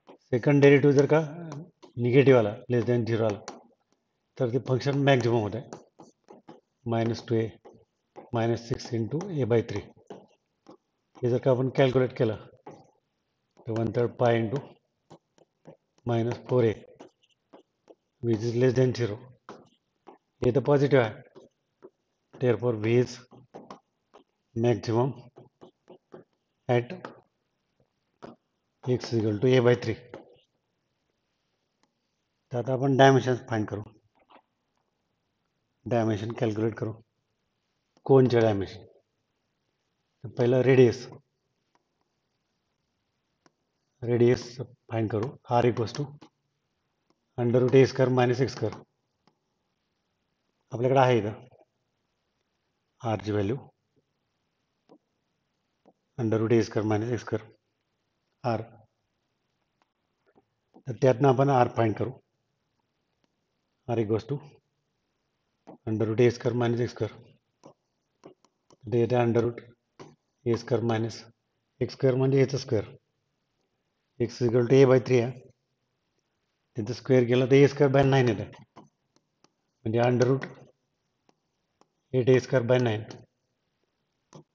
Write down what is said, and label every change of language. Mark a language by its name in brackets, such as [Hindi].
[Marathi] Second derivative जर का negative आला, लेस दॅन 0 आला, तर ते फंक्शन मॅक्झिमम होत आहे. [English] Minus 2a minus 6 into a by 3. [Marathi] हे जर का आपण कॅल्क्युलेट केलं तर [English] 1/3 pi into minus 4a which is less than 0. [Marathi] हे तर पॉझिटिव्ह आहे. [English] therefore v is maximum at x is equal to a by 3. [Marathi] तर आता आपण डायमेन्शन फाइंड करू. डायमेन्शन कॅल्क्युलेट करू कोनचे डायमेन्शन. तर पहिलं रेडियस फाइंड करू. [English] R equals to under root a square minus x square. [Marathi] आपल्याकडे आहे इथं आरची [English] Value under root a square minus x square r. [Marathi] तर त्यातनं आपण आर फाइंड करू. [English] R equals to under root a square minus x square. [Marathi] ते येते [English] under root a square minus x square [Marathi] म्हणजे याचं [English] Square. X equal to a by 3 [Marathi] आहे, त्याचं स्क्वेअर केलं तर [English] a square by 9 [Marathi] येतं, म्हणजे [English] Under root 8 a square by 9.